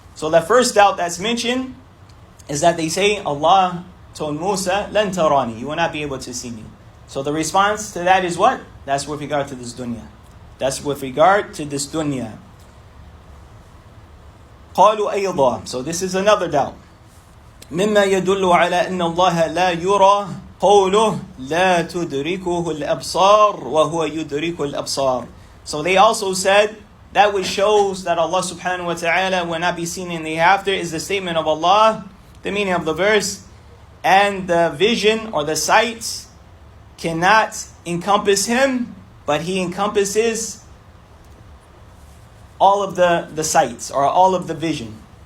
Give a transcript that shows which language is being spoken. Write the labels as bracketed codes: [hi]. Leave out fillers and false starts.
[en] So the first doubt that's mentioned is that they say, Allah told Musa, [ar] لَن تَرَانِي. [en] You will not be able to see me. So the response to that is what? That's with regard to this dunya. That's with regard to this dunya. [ar] قالوا أيضا. [en] So this is another doubt. [ar] مما يدل على أن الله لا يرى قوله لا تدركه الأبصار وهو يدرك الأبصار. [en] So they also said that which shows that Allah subhanahu wa ta'ala will not be seen in the hereafter is the statement of Allah, the meaning of the verse, and the vision or the sight cannot encompass him, but he encompasses all of the sights or all of the vision.